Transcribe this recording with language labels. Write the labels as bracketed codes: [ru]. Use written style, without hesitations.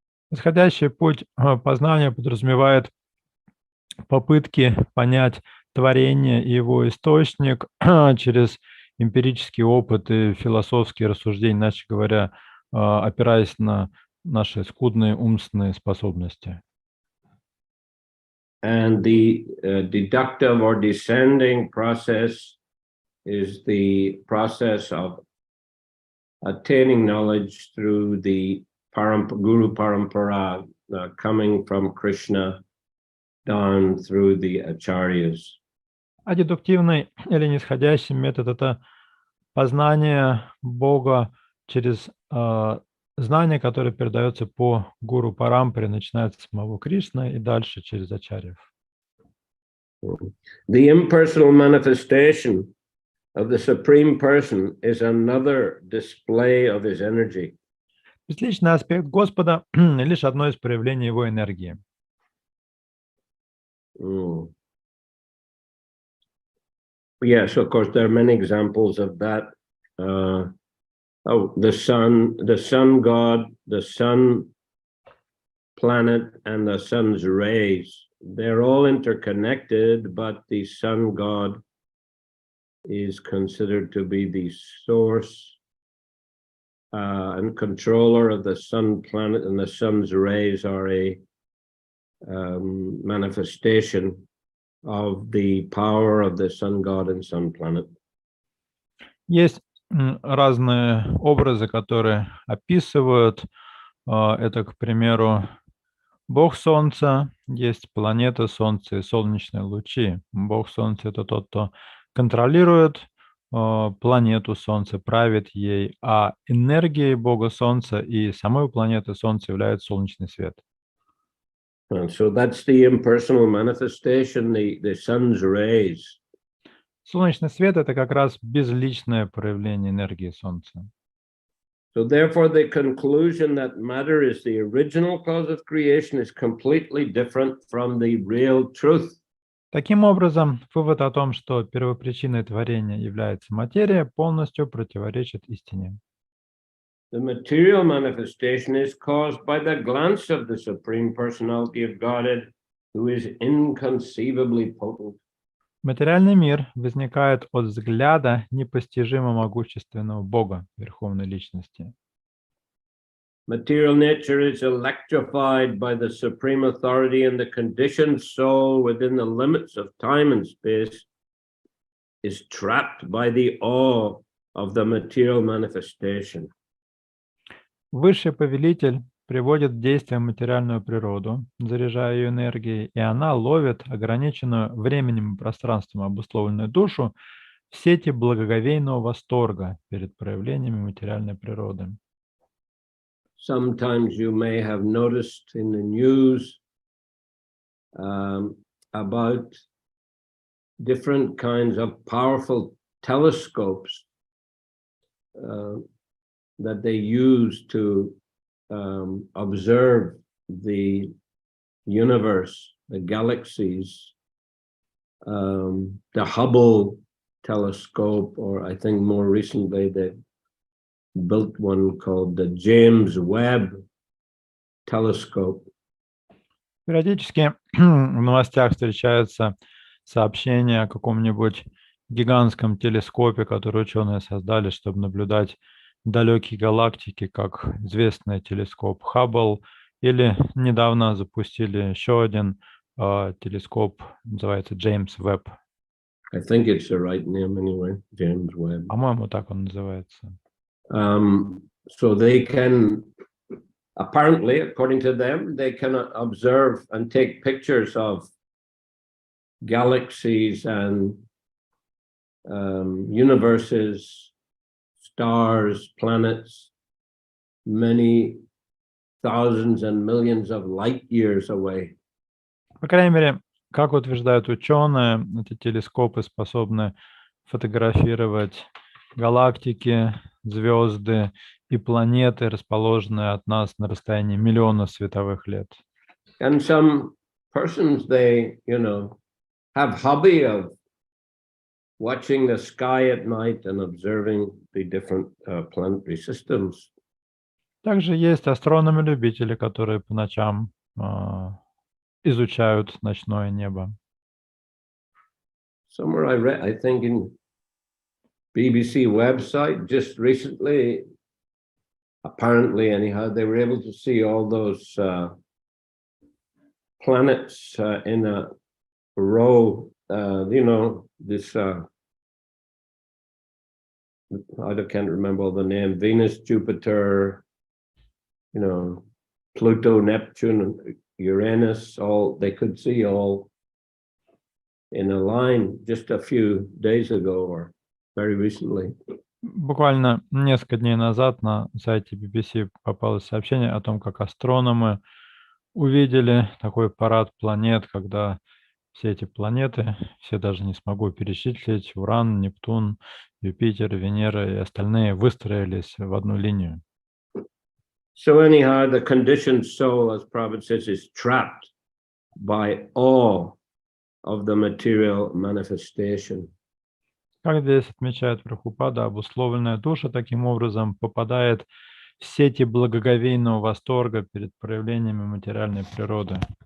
[ru] Восходящий путь познания подразумевает попытки понять творение и его источник через эмпирический опыт и философские рассуждения, иначе говоря, опираясь на наши скудные умственные способности. [en] And the deductive or descending process is the process of attaining knowledge through the Guru Parampara, coming from Krishna down through the acharyas. [ru] А дедуктивный или нисходящий метод – это познание Бога через знание, которое передается по гуру Парампаре, начинается с самого Кришны и дальше через ачарьев. [en] The impersonal manifestation of the Supreme Person is another display of his energy. [ru] Безличный аспект Господа – лишь одно из проявлений его энергии. [en] Yes, of course, there are many examples of that. The sun god, the sun planet, and the sun's rays. They're all interconnected, but the sun god is considered to be the source and controller of the sun planet, and the sun's rays are a manifestation of the power of the sun god and sun planet. [ru] Есть разные образы, которые описывают. Это, к примеру, Бог Солнца, есть планета Солнца и солнечные лучи. Бог Солнца — это тот, кто контролирует планету Солнца, правит ей, а энергией Бога Солнца и самой планеты Солнца является солнечный свет. [en] And so that's the impersonal manifestation, the sun's rays. [ru] Солнечный свет — это как раз безличное проявление энергии Солнца. [en] So therefore, the conclusion that matter is the original cause of creation is completely different from the real truth. [ru] Таким образом, вывод о том, что первопричиной творения является материя, полностью противоречит истине. [en] The material manifestation is caused by the glance of the Supreme Personality of Godhead, who is inconceivably potent. [ru] Материальный мир возникает от взгляда непостижимо могущественного Бога, Верховной Личности. [en] Material nature is electrified by the supreme authority, and the conditioned soul within the limits of time and space is trapped by the awe of the material manifestation. [ru] Высший повелитель приводит в действие материальную природу, заряжая ее энергией, и она ловит ограниченную временем и пространством обусловленную душу в сети благоговейного восторга перед проявлениями материальной природы. [en] Sometimes you may have noticed in the news about different kinds of powerful telescopes that they use to observe the universe, the galaxies, the Hubble telescope, or I think more recently they built one called the James Webb telescope. [ru] Периодически в новостях встречаются сообщения о каком-нибудь гигантском телескопе, который ученые создали, чтобы наблюдать далекие галактики, как известный телескоп Хаббл, или недавно запустили еще один телескоп, называется Джеймс Вебб. [en] I think it's the right name anyway, James Webb. [ru] По-моему, так он называется. [en] So they can, apparently, according to them, they can observe and take pictures of galaxies and universes, stars, planets, many thousands and millions of light years away. [ru] По крайней мере, как утверждают ученые, эти телескопы способны фотографировать галактики, звезды и планеты, расположенные от нас на расстоянии миллионов световых лет. [en] And some persons, they, have hobby of watching the sky at night and observing the different planetary systems. [ru] Также есть астрономы-любители, которые по ночам изучают ночное небо. [en] Somewhere I read, I think in BBC website just recently, apparently anyhow, they were able to see all those planets in a row, this, I can't remember all the name, Venus, Jupiter, Pluto, Neptune, Uranus, all, they could see all in a line just a few days ago or very recently. [ru] Буквально несколько дней назад на сайте BBC попалось сообщение о том, как астрономы увидели такой парад планет, когда все эти планеты, все даже не смогу перечислить, Уран, Нептун, Юпитер, Венера и остальные выстроились в одну линию. [en] So anyhow, the conditioned soul, as Prabhupada says, is trapped by awe of the material manifestation. [ru] Как здесь отмечает Прабхупада, обусловленная душа таким образом попадает в сети благоговейного восторга перед проявлениями материальной природы.